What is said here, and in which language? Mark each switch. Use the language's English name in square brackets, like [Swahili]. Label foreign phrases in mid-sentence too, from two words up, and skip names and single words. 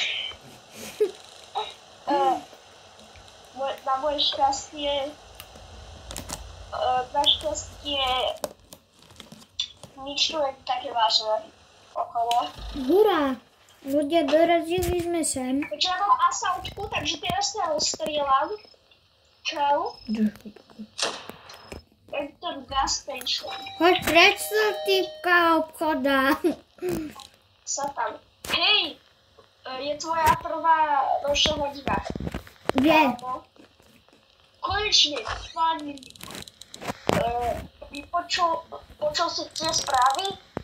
[Slovak] Na moje šťastie, našťastie nič tu je také vážne okolo. Hurá! Ľudia, dorazili sme sem. Takže ja mám asautku, takže teraz sa rozstrieľam. Čau. Je to [English] gas station. [Slovak] Choď preč, typka obchoda. Sa tam. Hej, je tvoja prvá nočná hodina. Kde? Konečne, fajn. Počul si tie správy?